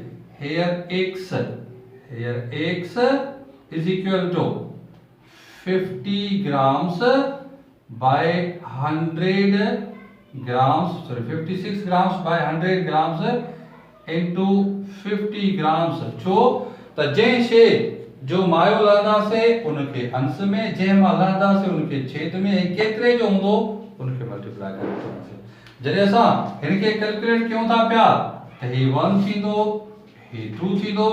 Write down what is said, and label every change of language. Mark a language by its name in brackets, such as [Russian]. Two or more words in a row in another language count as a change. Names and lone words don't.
[English] Here X is equal to 50 grams by 100 grams, 56 grams by 100 grams into 50 grams. [Sindhi] छो त जंहिं शइ जो मायो लहंदासे उनखे अंश में, जंहिं मां लहंदासे उनखे छेद में, ऐं केतिरे जो हूंदो उनखे मल्टीप्लाई करे वठंदासीं। जॾहिं असां हिनखे कैलकुलेट कयूं था पिया त ही 1 थींदो, ही 2 थींदो।